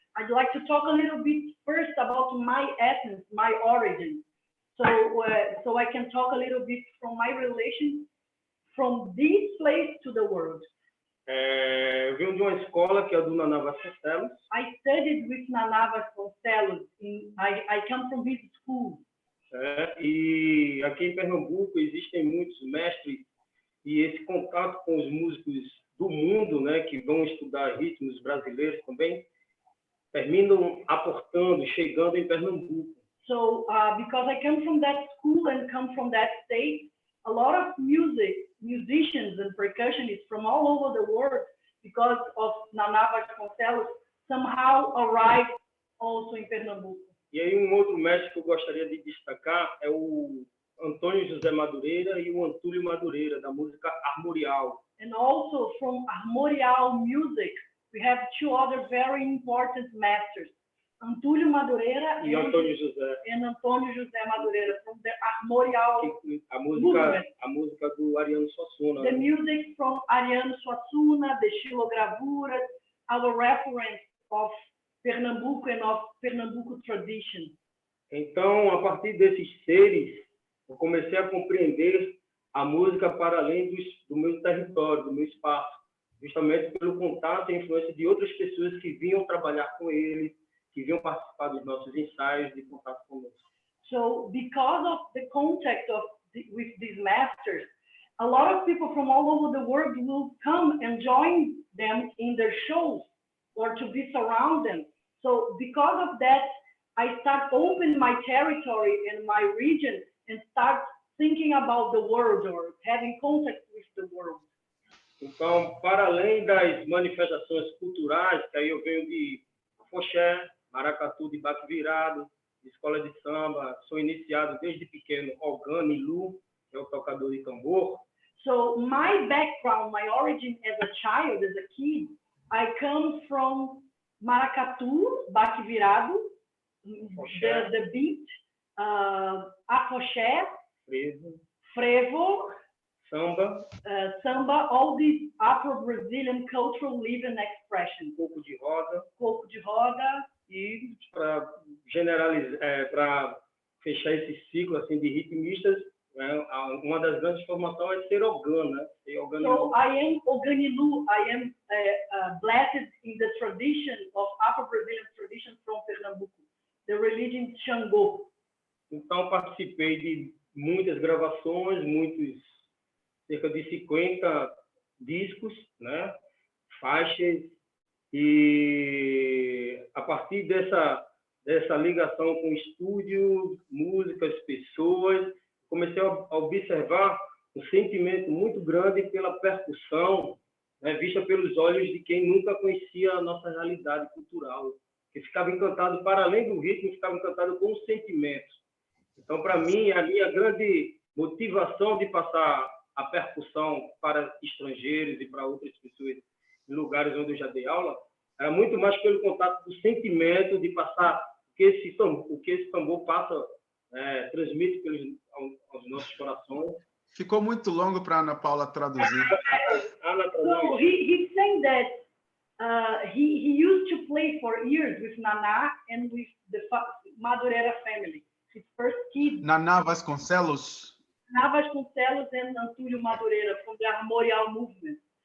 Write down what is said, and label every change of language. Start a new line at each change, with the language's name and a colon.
English: I'd like to talk a little bit first about my essence, my origin. So I can talk a little bit from my relation from this place to the world.
Portuguese: Eu venho de uma escola que é a do Naná Vasconcelos.
English: I studied with Naná Vasconcelos. I come from his school.
Portuguese: E aqui em Pernambuco existem muitos mestres e esse contato com os músicos do mundo, né, que vão estudar ritmos brasileiros também, terminam aportando, chegando em Pernambuco.
English: So because I come from that school and come from that state, a lot of musicians and percussionists from all over the world, because of Naná Vasconcelos, somehow arrived also in Pernambuco.
Portuguese: E aí um outro mestre que eu gostaria de destacar é o Antônio José Madureira e o Antúlio Madureira, da música armorial.
English: And also from armorial music, we have two other very important masters, Antúlio Madureira
Portuguese: E Antônio José.
English: and Antônio José Madureira, from the armorial A movement.
Portuguese: música do Ariano Suassuna.
English: The music from Ariano Suassuna, the xilogravuras, our reference of Pernambuco and of Pernambuco tradition.
Portuguese: Então, a partir desses seres, eu comecei a compreender a música para além do meu território, do meu espaço, justamente pelo contato e influência de outras pessoas que vinham trabalhar com ele, que vinham participar dos nossos ensaios de contato conosco.
English: So because of the contact with these masters, a lot of people from all over the world will come and join them in their shows or to be surround them. So because of that, I start open my territory and my region and start thinking about the world or having contact with the world.
Portuguese: Então, para além das manifestações culturais, que aí eu venho de afoxé, maracatu de baque virado, de escola de samba, sou iniciado desde pequeno organo e lu, que é o tocador de tambor.
English: So my background, my origin as a child, as a kid, I come from maracatu, baque virado, the beat, afoxé, frevo, samba, samba, all these Afro-Brazilian cultural living expressions.
Portuguese: Coco de roda. E para generalizar, para fechar esse ciclo assim de ritmistas, né, uma das grandes formações é ser organo, né?
English: So I am Oganilu. I am blessed in the tradition of Afro-Brazilian tradition from Pernambuco, the religion Xangô.
Portuguese: Então participei de muitas gravações, cerca de 50 discos, né, faixas, e a partir dessa ligação com estúdio, músicas, pessoas, comecei a observar um sentimento muito grande pela percussão, né, vista pelos olhos de quem nunca conhecia a nossa realidade cultural, que ficava encantado, para além do ritmo, ficava encantado com os sentimentos. Então, para mim, a minha grande motivação de passar a percussão para estrangeiros e para outras pessoas em lugares onde eu já dei aula, era muito mais pelo contato do sentimento, de passar o que esse tambor passa, transmite aos nossos corações. Ficou muito longo para a Ana Paula traduzir.
English: So he's saying that he used to play for years with Naná and with the Madureira family. His first kid. Naná Vasconcelos. Naná Vasconcelos and Antúlio Madureira from the armorial movement.